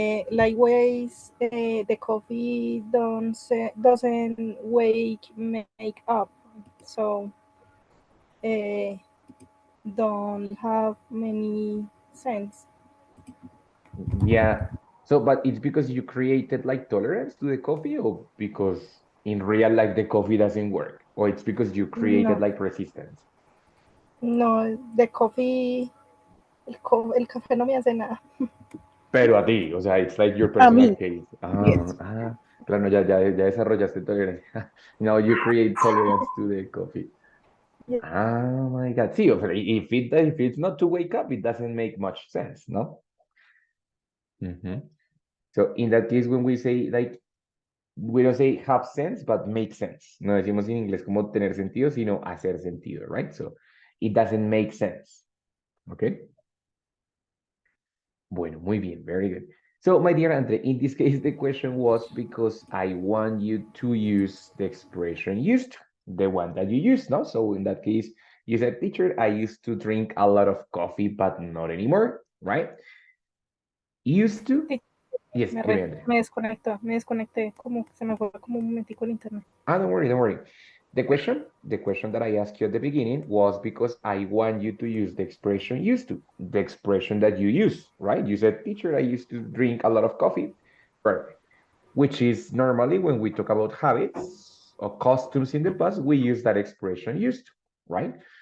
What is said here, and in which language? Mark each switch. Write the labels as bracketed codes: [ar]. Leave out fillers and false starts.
[en] Likewise, the coffee doesn't make up, so uh, don't have many sense. Yeah. So, but it's because you created like tolerance to the coffee, or because in real life the coffee doesn't work, or it's because you created like resistance. no, the coffee, [es] el café no me hace nada. Pero a ti, o sea, [en] it's like your [es] A mí, [en] case. yes. [es] Claro, ya desarrollaste tolerancia. [en] Now you create tolerance to the coffee. Yes. Oh my God. [es] Sí, o sea, [en] if it's not to wake up, it doesn't make much sense, no? Mhm. So in that case, when we say like, we don't say have sense, but make sense. [es] No decimos en inglés como tener sentido, sino hacer sentido, right? [en] So it doesn't make sense. Okay. [es] Bueno, muy bien, [en] very good. So, my dear Andre, in this case, the question was because I want you to use the expression used to, the one that you use, no? So, in that case, you said, teacher, I used to drink a lot of coffee, but not anymore, right? Used to? [es] Sí, [en] Yes, dime, Andre. [es] me desconecté, como que se me fue como un momentico el internet. [en] Ah, don't worry, don't worry. The question that I asked you at the beginning was because I want you to use the expression used to, the expression that you use, right? You said, teacher, I used to drink a lot of coffee. Perfect. Which is normally when we talk about habits or customs in the past, we use that expression used to, right?